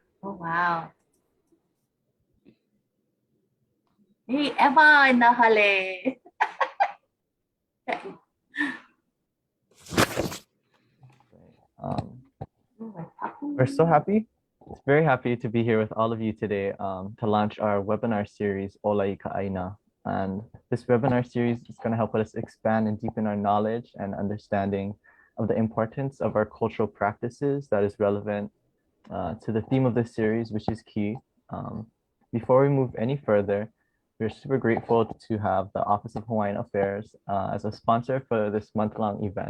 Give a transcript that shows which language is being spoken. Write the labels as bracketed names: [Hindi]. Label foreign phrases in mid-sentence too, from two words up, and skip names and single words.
[English] Oh, wow. Hey, Emma in the hale. We're so happy. Very happy to be here with all of you today to launch our webinar series, ʻōlāʻī ka ʻāina. And this webinar series is going to help us expand and deepen our knowledge and understanding of the importance of our cultural practices that is relevant to the theme of this series, which is key. Before we move any further, we're super grateful to have the Office of Hawaiian Affairs as a sponsor for this month-long event.